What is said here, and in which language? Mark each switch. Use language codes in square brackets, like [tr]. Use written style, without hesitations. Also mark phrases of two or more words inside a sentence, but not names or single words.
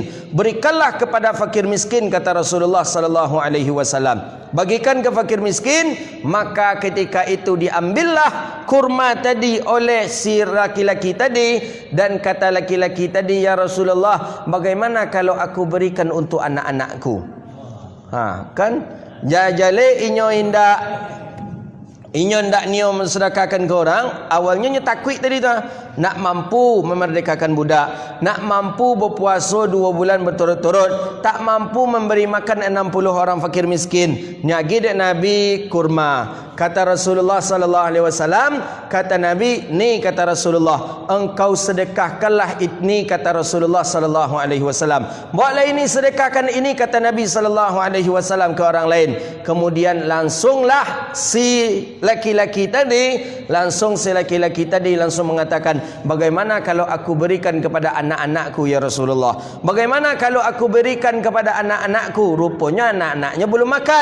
[id] Berikanlah kepada fakir miskin, kata Rasulullah [ar] صلى الله عليه وسلم. [id] Bagikan ke fakir miskin. Maka ketika itu diambillah kurma tadi oleh si laki-laki tadi, dan kata laki-laki tadi, [ar] "يا رسول الله, [id] bagaimana kalau aku berikan untuk anak-anakku?" [min] Kan jajale inyo ndak niat mensedekahkan ke orang. [id] Awalnya takut tadi tu, nak mampu memerdekakan budak, nak mampu berpuasa 2 bulan berturut-turut, tak mampu memberi makan 60 orang fakir miskin. [min] Nyagi dek Nabi kurma. [id] Kata Rasulullah [ar] صلى الله عليه وسلم, [id] kata Nabi, ni kata Rasulullah, engkau sedekahkanlah ini kata Rasulullah [ar] صلى الله عليه وسلم. [id] Buatlah ini, sedekahkan ini kata Nabi [ar] صلى الله عليه وسلم [id] ke orang lain. Kemudian langsunglah si laki-laki tadi langsung mengatakan, bagaimana kalau aku berikan kepada anak-anakku [ar] يا رسول الله? [id] Bagaimana kalau aku berikan kepada anak-anakku? Rupanya anak-anaknya belum makan.